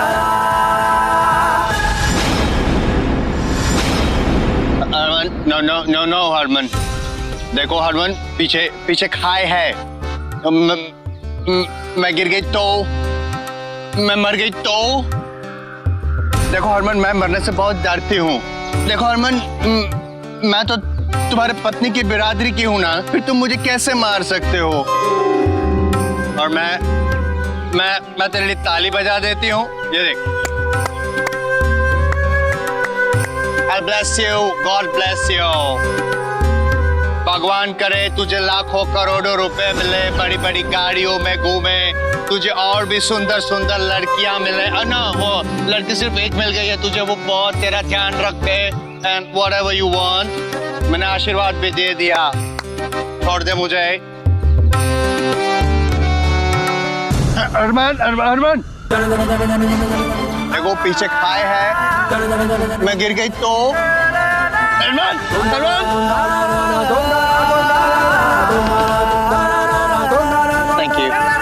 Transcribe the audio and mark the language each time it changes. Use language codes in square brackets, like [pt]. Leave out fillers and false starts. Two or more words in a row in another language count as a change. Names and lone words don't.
[hi] हरमन, [en] no no no no [hi] हरमन, देखो हरमन, पीछे पीछे खाई है, मैं गिर गई तो, मैं मर गई तो, देखो हरमन, मैं मरने से बहुत डरती हूँ। देखो हरमन, मैं तो तुम्हारे पत्नी की बिरादरी की हूँ ना, फिर तुम मुझे कैसे मार सकते हो? और मैं तेरे लिए ताली बजा देती हूँ, ये देख। [en] God bless you, God bless you. [hi] भगवान करे तुझे लाखों करोड़ों रुपए मिले, बड़ी बड़ी गाड़ियों में घूमे, तुझे और भी सुंदर सुंदर लड़कियां मिले। ना वो लड़की सिर्फ एक मिल गई है तुझे, वो बहुत तेरा ध्यान रखे। [en] And whatever you want, [hi] मैंने आशीर्वाद भी दे दिया, छोड़ दे मुझे। अरमान, अरमान, देखो पीछे खाए है, मैं गिर गई तो, अरमान, अरमान, [en] thank you.